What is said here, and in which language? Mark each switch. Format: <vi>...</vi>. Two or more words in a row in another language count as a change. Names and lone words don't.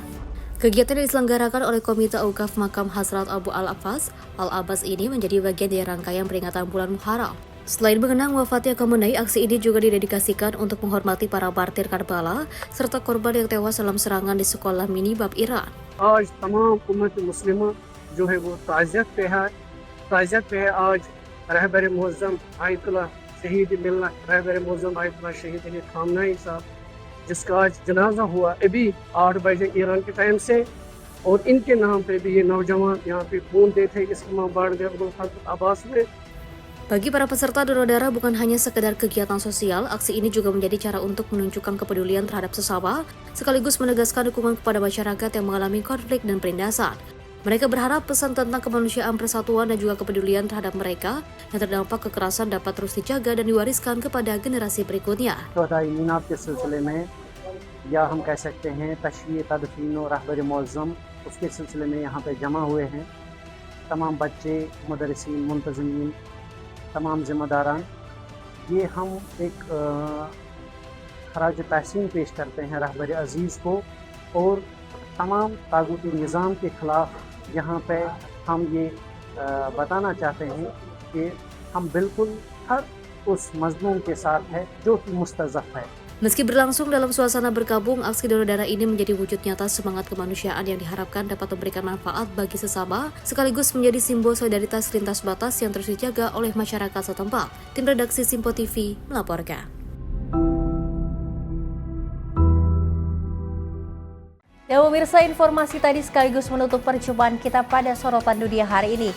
<id>Kegiatan yang diselenggarakan oleh Komite Aukaf Makam Hazrat Abu Al-Abbas ini menjadi bagian dari rangkaian peringatan bulan Muharram. Selain mengenang wafatnya Khamenei, aksi ini juga didedikasikan untuk menghormati para martir Karbala serta korban yang tewas dalam serangan di sekolah minibab Iran.</id> <ur>آج تمام امت مسلمہ جو ہے وہ تعزیت پہ ہے آج رہبر معظم آیت اللہ شہید ملت رہبر معظم آیت اللہ شہید علی خامنہ ای صاحب جس کا آج جنازہ ہوا ابھی 8 بجے ایران کے ٹائم سے اور ان کے نام پہ بھی یہ نوجوان یہاں پہ خون دیتے اسلام آباد میں عبدالحق عباس میں.</ur> <id>Bagi para peserta donor darah bukan hanya sekedar kegiatan sosial, aksi ini juga menjadi cara untuk menunjukkan kepedulian terhadap sesama, sekaligus menegaskan dukungan kepada masyarakat yang mengalami konflik dan penindasan. Mereka berharap pesan tentang kemanusiaan, persatuan, dan juga kepedulian terhadap mereka yang terdampak kekerasan dapat terus dijaga dan diwariskan kepada generasi berikutnya.</id> <ur>مینات کے سلسلے میں یا ہم کہہ سکتے ہیں تشییع تدفین اور رہبر معظم اس کے سلسلے میں یہاں پہ جمع ہوئے ہیں تمام بچے، مدرسین، منتظمین، تمام ذمہ داران. یہ ہم ایک خراج تحسین پیش کرتے ہیں رہبر عزیز کو اور تمام طاغوتی نظام کے خلاف یہاں پہ ہم یہ بتانا چاہتے ہیں کہ ہم بالکل ہر اس مظلوم کے ساتھ ہے جو کہ مستضعف ہے.</ur> <id>Meski berlangsung dalam suasana berkabung, aksi donor darah ini menjadi wujud nyata semangat kemanusiaan yang diharapkan dapat memberikan manfaat bagi sesama, sekaligus menjadi simbol solidaritas lintas batas yang terus dijaga oleh masyarakat setempat. Tim redaksi Simpo TV melaporkan. Ya pemirsa, informasi tadi sekaligus menutup perjumpaan kita pada Sorotan Dunia hari ini.</id>